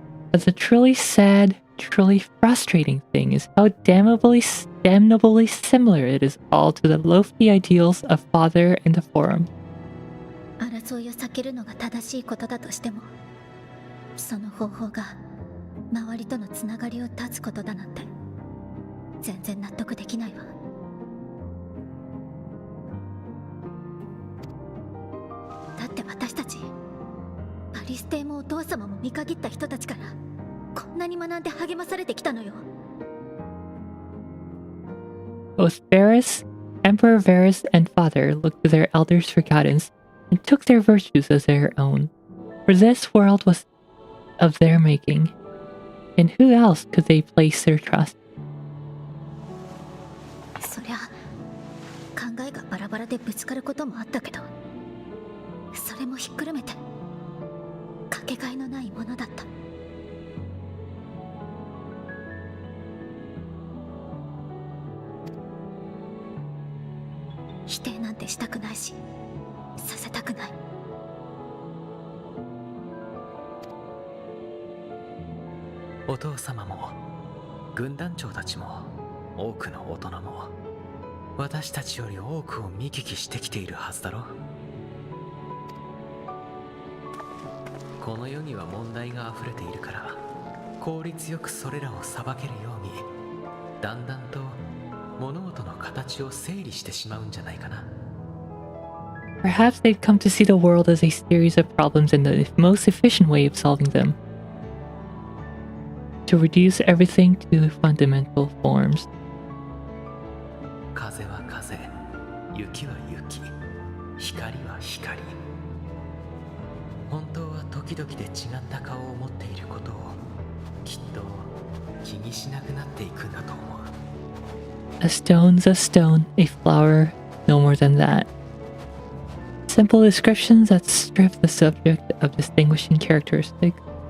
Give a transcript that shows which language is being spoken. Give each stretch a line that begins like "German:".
English: But the truly sad, truly frustrating thing is how damnably similar it is all to the lofty ideals of Father and the Forum.
Japanese: 争いを避けるのが正しいことだとしても、その方法が周りとのつながりを断つことだなんて全然納得できないわ。だって私たちアリステイもお父様も見限った人たちからこんなに学んで励まされてきたのよ。
English: Both Emperor Varys and Father looked to their elders for guidance and took their virtues as their own. For this world was of their making, and who else could they place their trust?
Japanese: そりゃ考えがバラバラでぶつかることもあったけど、それもひっくるめてかけがえのないものだった。否定なんてしたくないし、させたくない。お父様も軍団長たちも多くの大人も私たちより多くを見聞きしてきているはずだろ。この世には問題が溢れているから効率よくそれらを裁けるようにだんだんと物事の形を整理してしまうんじゃないかな。
English: Perhaps they've come to see the world as a series of problems and the most efficient way of solving them. To reduce everything to fundamental forms.
Japanese: 風は風、雪は雪、光は光。本当は時々で違った顔を持っていることをきっと気にしなくなっていくんだと思う。
English: A stone's a stone, a flower, no more than that. Simple descriptions that strip the subject of distinguishing characteristics.